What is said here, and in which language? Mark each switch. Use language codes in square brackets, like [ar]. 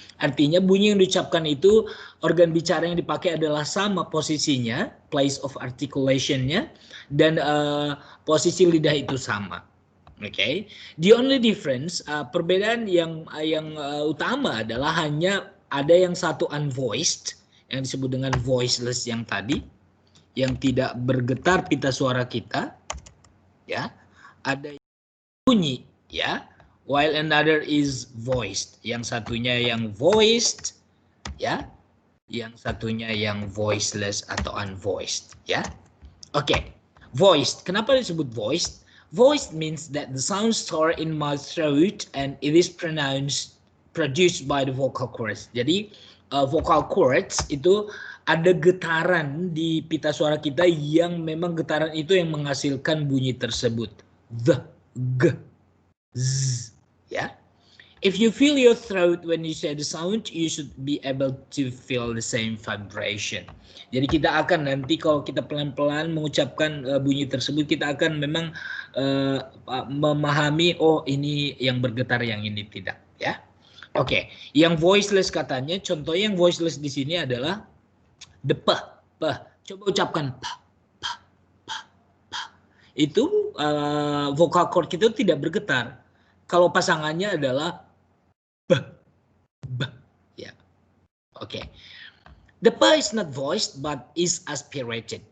[id] Artinya bunyi yang diucapkan itu, organ bicara yang dipakai adalah sama posisinya, place of articulation-nya, dan posisi lidah itu sama. Okay. [en] The only difference, [id] perbedaan yang utama adalah hanya ada yang satu unvoiced, yang disebut dengan voiceless yang tadi, yang tidak bergetar pita suara kita, ya. Ada bunyi, ya. [en] While another is voiced. [id] Yang satunya yang voiced, ya. Yang satunya yang voiceless atau unvoiced, ya. Oke. Voiced. Kenapa disebut voiced? [en] Voiced means that the sound stored in my throat and it is produced by the vocal cords. [id] Jadi vocal cords itu ada getaran di pita suara kita yang memang getaran itu yang menghasilkan bunyi tersebut. The, g, z, ya. [en] If you feel your throat when you say the sound, you should be able to feel the same vibration. [id] Jadi kita akan nanti kalau kita pelan-pelan mengucapkan bunyi tersebut, kita akan memang memahami, oh ini yang bergetar, yang ini tidak, ya. Oke, yang voiceless katanya, contoh yang voiceless di sini adalah the p. Coba ucapkan p. Itu vocal cord kita tidak bergetar. Kalau pasangannya adalah b, ya. Oke. [en] The p is not voiced but is aspirated.